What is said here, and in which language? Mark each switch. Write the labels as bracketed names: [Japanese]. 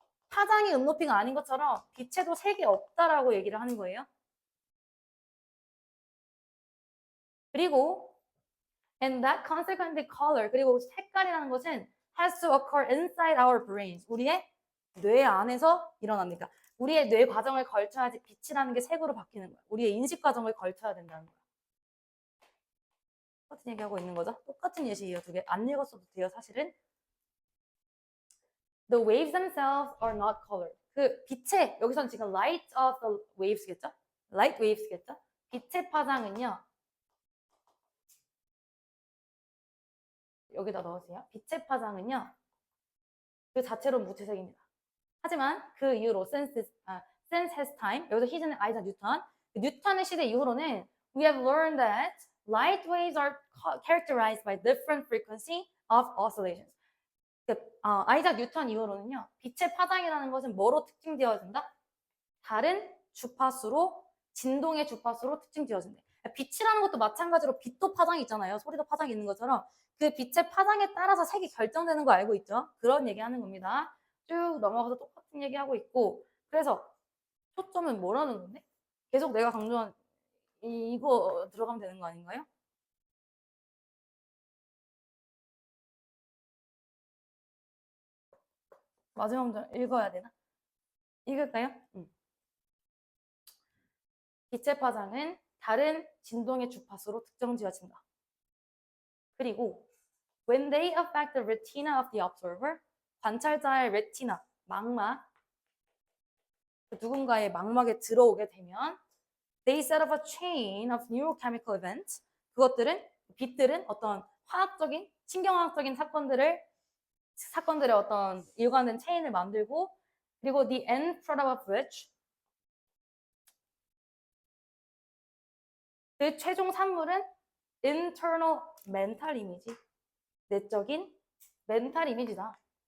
[Korean] 파장이 음높이가 아닌 것처럼 빛에도 색이 없다라고 얘기를 하는 거예요. 그리고 [English] and that consequently color [Korean] 그리고 색깔이라는 것은 [English] has to occur inside our brains. [Korean] 우리의 뇌 안에서 일어납니다. 우리의 뇌 과정을 걸쳐야지 빛이라는 게 색으로 바뀌는 거야. 우리의 인식 과정을 걸쳐야 된다는 거야. 똑같은 얘기하고 있는 거죠. 똑같은 예시예요. 두 개. 안 읽었어도 돼요, 사실은. [English] The waves themselves are not colored. [Korean] 그 빛의, 여기서는 지금 [English] light of the waves [Korean] 겠죠? [English] light waves [Korean] 겠죠? 빛의 파장은요. 여기다 넣으세요. 빛의 파장은요. 그 자체로 무채색입니다. 하지만 그 이후로 [English] since has time, [Korean] 여기서 his는 아이작 뉴턴. 뉴턴의 시대 이후로는 [English] we have learned that light waves are characterized by different frequency of oscillations. [Korean] 아이작 뉴턴 이후로는요. 빛의 파장이라는 것은 뭐로 특징되어진다? 다른 주파수로, 진동의 주파수로 특징되어진다. 빛이라는 것도 마찬가지로 빛도 파장이 있잖아요. 소리도 파장이 있는 것처럼 그 빛의 파장에 따라서 색이 결정되는 거 알고 있죠? 그런 얘기하는 겁니다. 쭉 넘어가서 똑같은 얘기하고 있고 그래서 초점은 뭐라는 건데? 계속 내가 강조한 이거 들어가면 되는 거 아닌가요? 마지막 문장 읽어야 되나? 읽을까요? 빛의 파장은 다른 진동의 주파수로 특정지어진다. 그리고 [English] when they affect the retina of the observer, [Korean] 관찰자의 레티나, 망막, 누군가의 망막에 들어오게 되면 [English] they set up a chain of neurochemical events. [Korean] 그것들은 빛들은 어떤 화학적인, 신경화학적인 사건들의 어떤 일관된 체인을 만들고 그리고 [English] the end product of which [Korean] 그 최종 산물은 [English] internal mental image, [Korean] 내적인 멘탈 이미지다.